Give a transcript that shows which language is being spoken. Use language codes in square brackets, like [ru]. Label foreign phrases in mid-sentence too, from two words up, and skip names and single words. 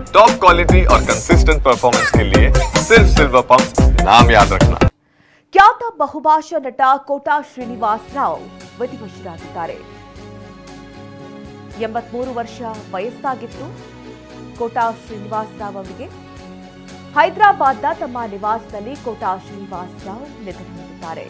[en] top quality [hi] और [en] consistent performance [hi] के लिए सिर्फ सिल्वर पंप नाम याद रखना। [kn] ಖ್ಯಾತ ಬಹುಭಾಷಾ ನಟ ಕೋಟಾ ಶ್ರೀನಿವಾಸ್ ರಾವ್ ವಿಧಿವಶರಾಗಿದ್ದಾರೆ. 83 ವರ್ಷ ವಯಸ್ಸಾಗಿತ್ತು ಕೋಟಾ ಶ್ರೀನಿವಾಸ್ ರಾವ್ ಅವರಿಗೆ. ಹೈದರಾಬಾದ್ನ ತಮ್ಮ ನಿವಾಸದಲ್ಲಿ ಕೋಟಾ ಶ್ರೀನಿವಾಸ್ ರಾವ್ ನಿಧನ ಹೊಂದಿದ್ದಾರೆ.